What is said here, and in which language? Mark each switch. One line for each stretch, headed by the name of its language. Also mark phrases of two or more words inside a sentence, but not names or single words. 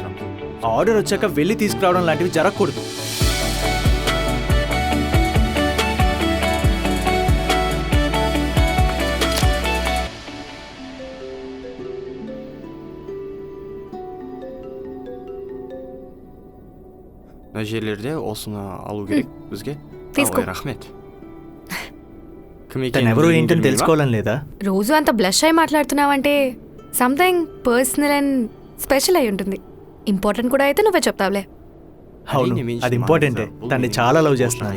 Telugu: ఆర్డర్ వచ్చాక వెళ్ళి తీసుకురావడం లాంటివి జరగకూడదు.
Kazakh: мына жерлерде осыны алу керек бізге.
Telugu: తీసుకో.
Kazakh: рахмет.
Telugu: తను ఎవరో ఏంటని తెలుసుకోవాలని లేదా? రోజు అంత బ్లష్ అయి మాట్లాడుతున్నావంటే
English: something personal and special
Telugu: అయి ఉంటుంది. ఇంపార్టెంట్ కూడా అయితే నువ్వే చెప్తావులే. అవును, అది ఇంపార్టెంటే. తన్ని చాలా లవ్ చేస్తున్నాను.